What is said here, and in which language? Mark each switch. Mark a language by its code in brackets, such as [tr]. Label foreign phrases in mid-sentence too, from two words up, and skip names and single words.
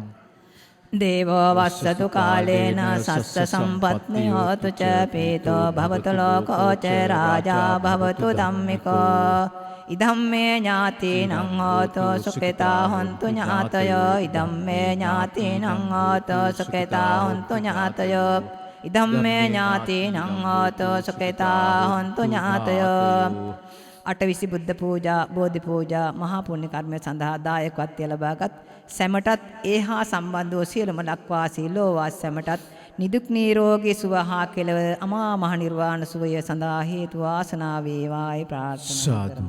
[pi] දේවෝ වස්සතු කාලේන සස්ස සම්පත්නි හෝතු ච පීතෝ භවතු ලෝකෝ ච රාජා භවතු ධම්මිකෝ ඉදම්මේ ඥාතිනං හෝතෝ සුඛිතා හොන්තු ඥාතයෝ ඉදම්මේ ඥාතිනං හෝතෝ සුඛිතා හොන්තු ඥාතයෝ ඉදම්මේ ඥාතිනං හෝතෝ සුඛිතා හොන්තු ඥාතයෝ [si] අටවිසි බුද්ධ පූජා බෝධි පූජා මහා පුණ්‍ය කර්මය සඳහා දායකත්වය ලබාගත් සැමටත් ඒ හා සම්බන්ධ වූ සියලුම ලක්වාසී ලෝවාස සැමටත් නිදුක් නිරෝගී සුව හා කෙලව අමා මහ නිර්වාණ සුවය සඳහා හේතු වාසනා වේවායි ප්‍රාර්ථනා කරමු.